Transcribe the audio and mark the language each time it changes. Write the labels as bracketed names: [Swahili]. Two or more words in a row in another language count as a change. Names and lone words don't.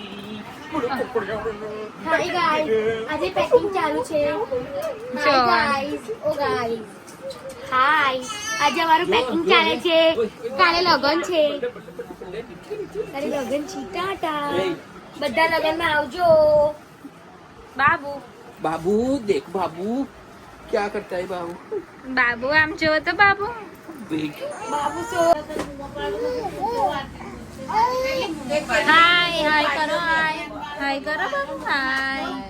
[Gujarati] હાય ગાઈસ, આજે પેકિંગ ચાલુ છે। હાય ગાઈસ, ઓ ગાઈસ, હાય, આજે અમારું પેકિંગ ચાલે છે। કાલે લગન છે, કાલે લગન છે। ટાટા, બધા લગનમાં આવજો। બાબુ [Hindi] बाबू देख बाबू क्या करता है बाबू [Gujarati] બાબુ આમ જોવો તો બાબુ। બાબુ સો હાય હાય કરો, હાય હાય કરો બાબુ, હાય।